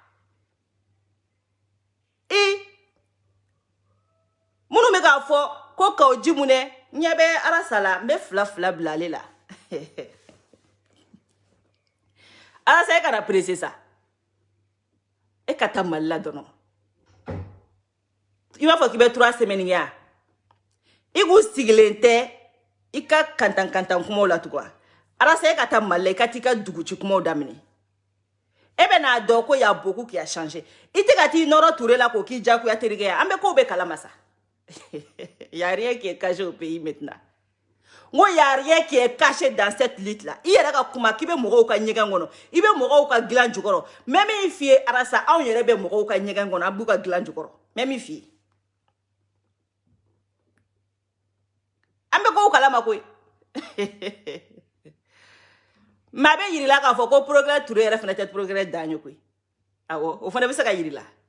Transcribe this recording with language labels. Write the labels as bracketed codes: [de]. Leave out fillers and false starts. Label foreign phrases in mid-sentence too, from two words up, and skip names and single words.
[bm] minnu bɛ k'a fɔ ko kaw ji mun dɛ ɲɛ bɛ arasa la n bɛ fila bila ale la arasa e kana presse sa e ka taa Mali la dɔrɔn i b'a fɔ k'i bɛ 3 semaines kɛ yan i k'u sigilen tɛ i ka kantan kumaw la tugun arasa e ka taa Mali la i ka t'i ka duguci kumaw daminɛ e bɛ n'a dɔn ko [fr] y'a beaucoup qui a changé [bm] i tɛ ka t'i nɔrɔ Ture la k'o k'i jagoya terikɛ ye an bɛ kow bɛ kalama sa [fr] y a rien qui est caché au pays maintenant [bm] ngo [fr] y a rien qui est caché dans cette lutte là [bm] i yɛrɛ ka kuma k'i bɛ mɔgɔw ka ɲɛgɛn kɔnɔ i bɛ mɔgɔw ka dilan jukɔrɔ même i f'i ye arasa anw yɛrɛ bɛ mɔgɔw ka ɲɛgɛn kɔnɔ an b'u ka dilan jukɔrɔ même i f'i ye an bɛ kow kalama koyi mais a bɛ yirila k'a fɔ ko progrès Ture yɛrɛ fana tɛ progrès dan ye koyi awɔ o fana bɛ se ka yirila